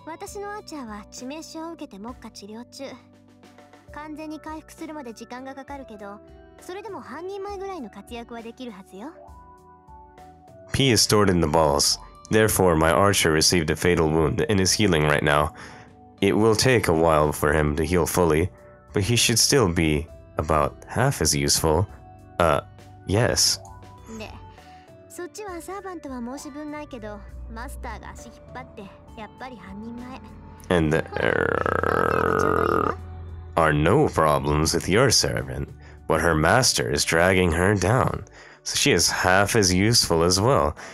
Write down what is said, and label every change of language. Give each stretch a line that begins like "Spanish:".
Japanese: 私のアーチャーは致命傷を受けて目下治療中。完全に回復するまで時間がかかるけど、それでも半人前ぐらいの活躍はできるはずよ。
English: P is stored in the balls. Therefore, my archer received a fatal wound and is healing right now. It will take a while for him to heal fully, but he should still be about half as useful. Yes.
Japanese: で、そっちはサーバントは申し分ないけど、マスターが足引っ張ってやっぱり半人前。
English: And there are no problems with your servant, but her master is dragging her down. So she is half as useful as well.